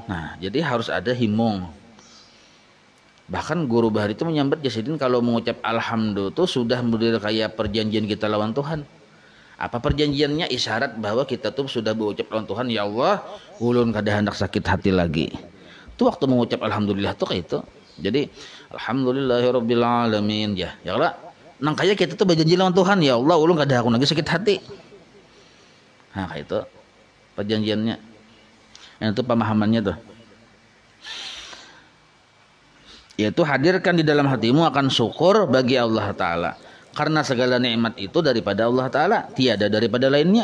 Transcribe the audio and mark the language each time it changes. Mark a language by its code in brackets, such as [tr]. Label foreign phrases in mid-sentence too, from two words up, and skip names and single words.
[bjn] Nah, jadi harus ada himung. Bahkan guru Bahari itu menyambat Jasidin kalau mengucap alhamdulillah itu sudah model kayak perjanjian kita lawan Tuhan. [id] Apa perjanjiannya? [bjn] Isyarat bahwa kita tuh sudah berucap lawan Tuhan, ya Allah, ulun kada hendak sakit hati lagi. [id] Itu waktu mengucap alhamdulillah tuh kayak itu. Jadi [ar] الحمد لله رب العالمين [id] ya. [bjn] Ya Allah, nang kaya kita tuh berjanji lawan Tuhan, ya Allah, ulun kada aku lagi sakit hati. [id] Nah, kayak itu perjanjiannya. Yang itu pemahamannya tuh. Yaitu hadirkan di dalam hatimu akan syukur bagi Allah Ta'ala, karena segala nikmat itu daripada Allah Ta'ala, tiada daripada lainnya.